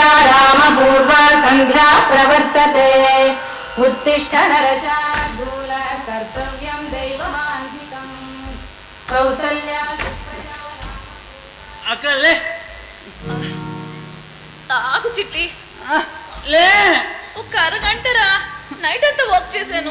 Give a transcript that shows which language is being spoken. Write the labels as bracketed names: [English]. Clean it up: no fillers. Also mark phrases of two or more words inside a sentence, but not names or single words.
[Sanskrit] रामपूर्वा सन्ध्या प्रवर्तते उत्तिष्ठ नरशार्दूल कर्तव्यं दैवमान्तिकम् कौसल्या [Telugu] అక్కలే ఆగు చిట్టి, లే ఒక అరగంటరా, నైట్ అంతా వర్క్ చేశాను.